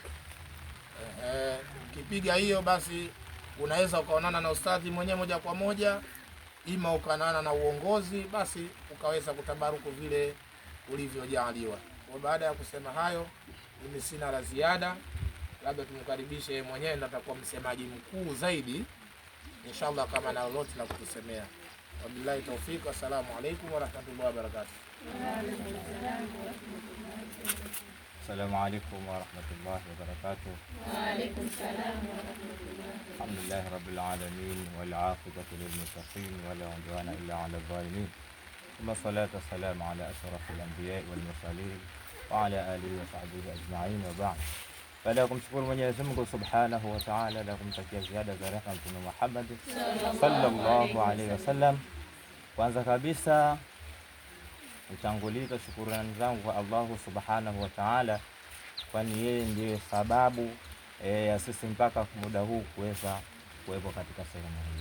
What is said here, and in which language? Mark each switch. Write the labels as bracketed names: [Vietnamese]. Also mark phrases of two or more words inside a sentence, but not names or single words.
[Swahili] Ukipiga hiyo, basi unaweza ukaonana na ustadhi mwenyewe moja kwa moja, ima ukanana na uongozi, basi ukaweza kutabaruku vile ulivyojaliwa. Kwa baada ya kusema hayo, mimi sina la ziada, labda tumkaribishe mwenyewe, ndo atakuwa msemaji mkuu zaidi inshallah, kama na lolote la kutusemea. [Arabic] وبالله التوفيق, السلام عليكم ورحمة الله وبركاته. السلام عليكم ورحمة الله وبركاته. وعليكم السلام ورحمة الله. الحمد لله رب العالمين والعاقبة للمتقين ولا عدوان إلا على الظالمين. ثم الصلاة والسلام على أشرف الأنبياء والمرسلين وعلى آله وصحبه أجمعين، وبعد. [Swahili] Baada ya kumshukuru Mwenyezi Mungu [Arabic] سبحانه وتعالى [Swahili] na kumtakia ziada za rehema Mtume Muhammad [Arabic] صلى الله عليه وسلم, [Swahili] kwanza kabisa nitanguliza shukrani zangu kwa Allah [Arabic] سبحانه وتعالى, [Swahili] kwani yeye ndiye sababu ya sisi mpaka muda huu kuweza kuwepo katika sehemu hii.